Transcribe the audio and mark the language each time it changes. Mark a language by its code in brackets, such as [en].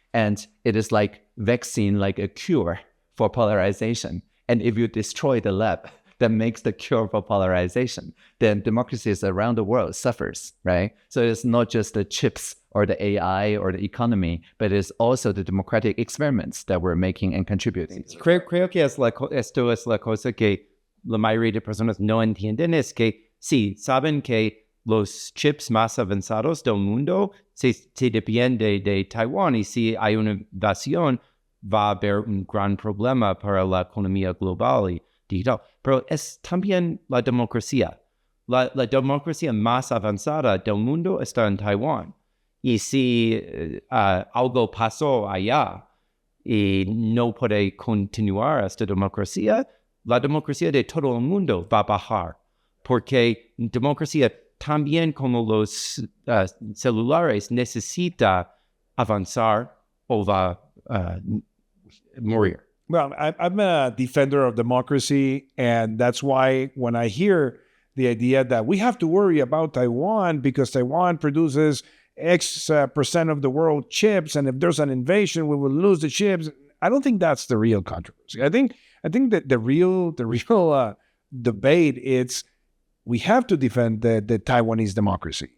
[en] And it is like vaccine, like a cure for polarization. And if you destroy the lab that makes the cure for polarization, then democracies around the world suffers, right? So it's not just the chips or the AI or the economy, but it's also the democratic experiments that we're making and contributing. [es] Creo que esto es la cosa que la mayoría de personas no entienden, es que sí, saben que los chips más avanzados del mundo se depende de Taiwán, y si hay una invasión va a haber un gran problema para la economía global y digital. Pero es también la democracia. La democracia más avanzada del mundo está en Taiwán. Y si algo pasó allá y no puede continuar esta democracia, la democracia de todo el mundo va a bajar. Porque democracia, también como los celulares, necesita avanzar o va a morir. [en] Well, I'm a defender of democracy, and that's why when I hear the idea that we have to worry about Taiwan because Taiwan produces X percent of the world chips, and if there's an invasion, we will lose the chips. I don't think that's the real controversy. I think that the real debate is we have to defend the Taiwanese democracy.